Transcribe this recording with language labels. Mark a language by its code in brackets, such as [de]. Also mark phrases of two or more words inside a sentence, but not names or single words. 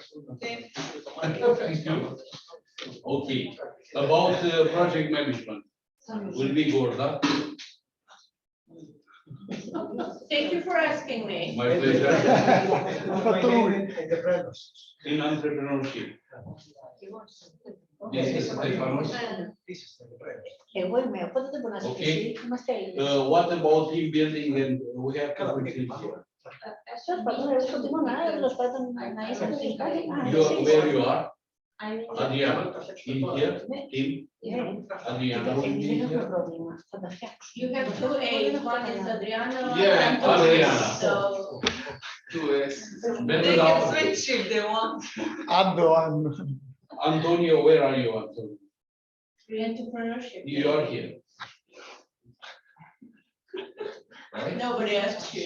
[en] Okay, about project management, will be Gorda. Thank you for asking me. My pleasure. In entrepreneurship. This is Stefanos. [el] Εγώ είμαι, οπότε δεν μπορεί να ζητήσει. [en] Okay. [el] Είμαστε Έλληνες. [en] What about team building and we have to put it here? [el] Τέλος πάντων, εγώ προτιμώ τέλος πάντων να είσαι τελικά. [en] Where you are? I'm Adriana, in here, team. Adriana will be [el] Δεν έχω [en] here. [el] πρόβλημα, θα τα φτιάξω. [en] You have two A's, one is Adriana. Yeah, and two Adriana. A's, So. 2S. They can switch if they want. Antonio, where are you, Antonio? Entrepreneurship. You are here. Right? Nobody asked you.